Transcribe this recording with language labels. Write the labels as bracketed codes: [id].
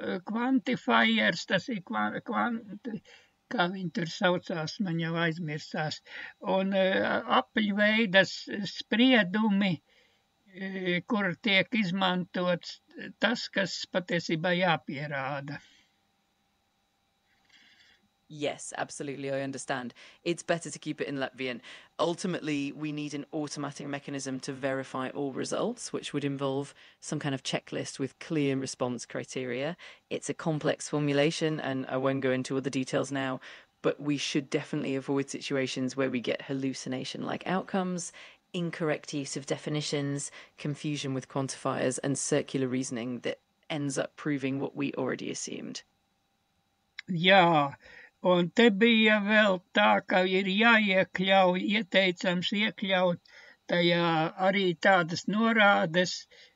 [lv] quantifiers, tas ir kā viņi tur saucās, man jau aizmirstās, un apaļveida spriedumi, kur tiek izmantots tas, kas patiesībā jāpierāda. [en] Yes, absolutely, I understand. It's better to keep it in Latvian. Ultimately, we need an automatic mechanism to verify all results, which would involve some kind of checklist with clear response criteria. It's a complex formulation, and I won't go into all the details now, but we should definitely avoid situations where we get hallucination-like outcomes, incorrect use of definitions, confusion with quantifiers, and circular reasoning that ends up proving what we already assumed. [lv] Jā, un te bija vēl tā, ka ir jāiekļauj, ieteicams iekļaut tajā arī tādas norādes